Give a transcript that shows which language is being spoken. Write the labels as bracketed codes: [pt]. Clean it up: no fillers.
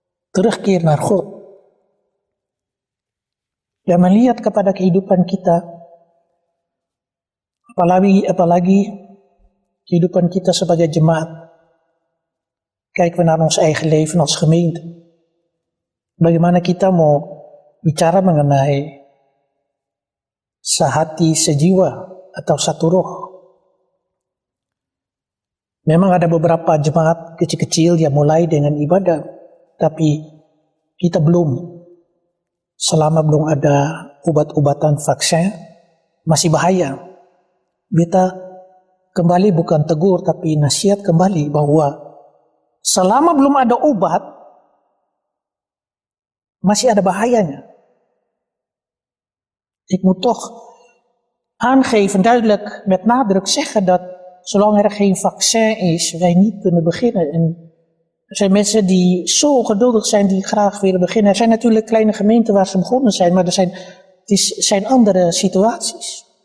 [nl] Terugkeer naar God. [id] Dan melihat kepada kehidupan kita, apalagi kehidupan kita sebagai jemaat. [nl] Kijken we naar ons eigen leven als gemeente. [id] Bagaimana kita mau bicara mengenai sehati sejiwa atau satu roh. Memang ada beberapa jemaat kecil-kecil yang mulai dengan ibadah, tapi kita belum. Selama belum ada obat-obatan vaksin, masih bahaya. Kita kembali bukan tegur, tapi nasihat kembali bahwa selama belum ada obat, masih ada bahayanya. [nl] Ik moet toch aangeven, duidelijk met nadruk zeggen dat zolang er geen vaccin is, wij niet kunnen beginnen. En er zijn mensen die zo ongeduldig zijn, die graag willen beginnen. Er zijn natuurlijk kleine gemeenten waar ze begonnen zijn, maar het zijn andere situaties.